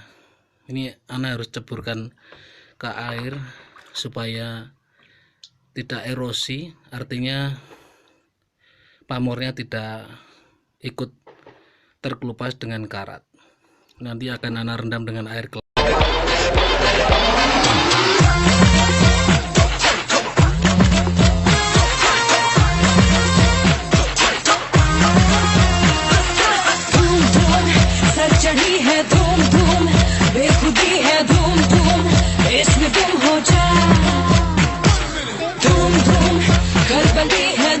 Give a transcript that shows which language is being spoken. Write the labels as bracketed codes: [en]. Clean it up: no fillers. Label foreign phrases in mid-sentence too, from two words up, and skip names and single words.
[id] Ini anak harus ceburkan ke air supaya tidak erosi, artinya pamornya tidak ikut terkelupas dengan karat. Nanti akan anak rendam dengan air kelapa. [hi] चढ़ी है धूम धूम बेखुदी है धूम धूम इसमें तुम हो जा धूम धूम खलबली